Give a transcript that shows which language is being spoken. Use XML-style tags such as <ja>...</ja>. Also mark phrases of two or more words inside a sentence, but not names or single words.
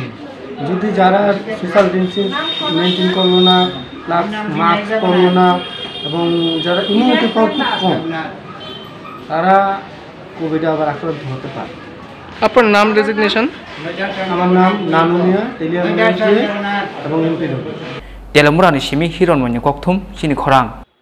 <bn>যদি যারা</bn> <en>social distancing maintain</en> <bn>করলো না প্লাস মাস্ক পরলো না এবং যারা</bn> <en>immunity power</en> <bn>খুব কম তারা কোভিডে আবার আক্রান্ত হতে পারে আপনার নাম ডেজিগনেশন আমার নাম নানুমিয়া তেলিয়ামুড়া এবং এমপি</bn> <trp>telemra ni simi hiron manya kokthum sini khorang</trp>